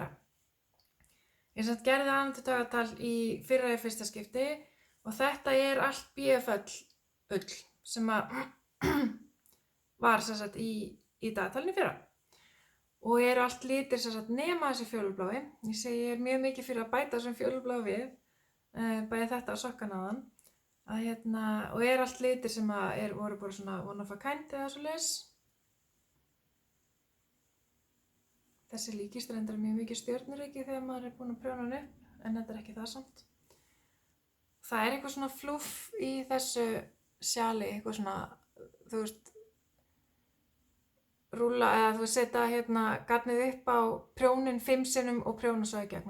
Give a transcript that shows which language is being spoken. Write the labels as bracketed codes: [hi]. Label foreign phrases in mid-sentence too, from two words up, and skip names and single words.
[is] Ég sem sagt gerði aðventudagatal í fyrra í fyrsta skipti og þetta er allt BFL ull sem að var sem sagt í dagatalinu í fyrra. Og eru allt litir sem sagt nema þessi fjólublái. Ég segi ég er mjög mikið fyrir að bæta þessum fjólubláu við, bæði þetta og sokkanaðan. Og eru allt litir sem að voru bara svona [en] one of a kind [is] eða svoleiðis. Þessi líkist reyndar mjög mikið stjörnuríki þegar maður er búinn að prjóna hann upp, en þetta er ekki það samt. Það er eitthvað svona flúff í þessu sjali, eitthvað svona, þú veist, rúlla eða þú setja garnið upp á prjónin 5 sinnum og prjóna svo í gegn.